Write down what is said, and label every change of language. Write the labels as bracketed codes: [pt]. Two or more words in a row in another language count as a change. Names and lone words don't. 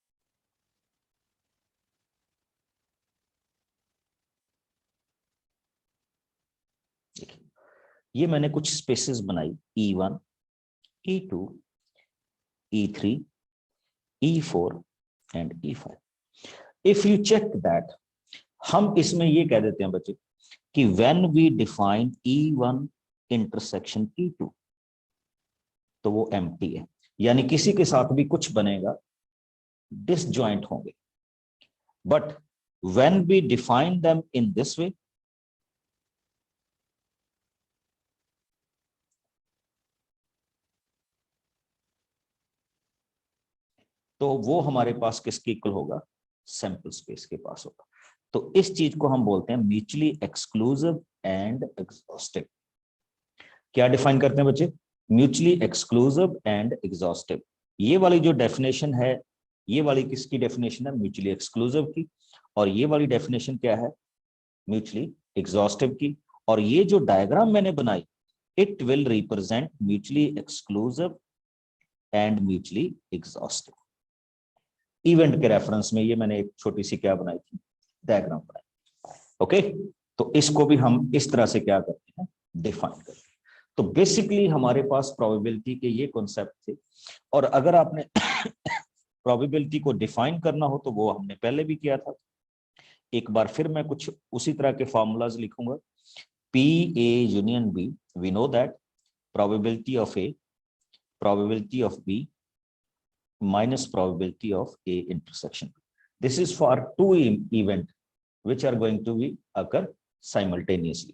[hi] ये मैंने कुछ स्पेसेस बनाई, [en] E1, E2, E3, E4 and E5। If you check that, [hi] हम इसमें ये कह देते हैं बच्चे कि [en] when we define E1 intersection E2 [hi] तो वो एम्प्टी है, यानी किसी के साथ भी कुछ बनेगा, डिसजॉइंट होंगे। [en] बट when we define them in this way, [hi] तो वो हमारे पास किसके इक्वल होगा, सैंपल स्पेस के पास होगा। तो इस चीज को हम बोलते हैं [en] mutually exclusive and exhaustive. [hi] क्या डिफाइन करते हैं बच्चे, [en] mutually exclusive and exhaustive. [hi] ये वाली जो डेफिनेशन है, ये वाली किसकी डेफिनेशन है, [en] mutually exclusive [hi] की, और ये वाली डेफिनेशन क्या है, [en] mutually exhaustive [hi] की। और ये जो डायग्राम मैंने बनाई [en] it will represent mutually exclusive and mutually exhaustive. [hi] इवेंट के रेफरेंस में ये मैंने एक छोटी सी क्या बनाई थी, डायग्राम बनाई। ओके, तो इसको भी हम इस तरह से क्या करते हैं, डिफाइन करते हैं। तो बेसिकली हमारे पास प्रोबेबिलिटी के ये कॉन्सेप्ट थे, और अगर आपने प्रोबेबिलिटी को डिफाइन करना हो तो वो हमने पहले भी किया था। एक बार फिर मैं कुछ उसी तरह के फॉर्मूलाज लिखूंगा। [en] P A union B, we know that probability of A, probability of B minus probability of A intersection B. This is for two events which are going to be occur simultaneously.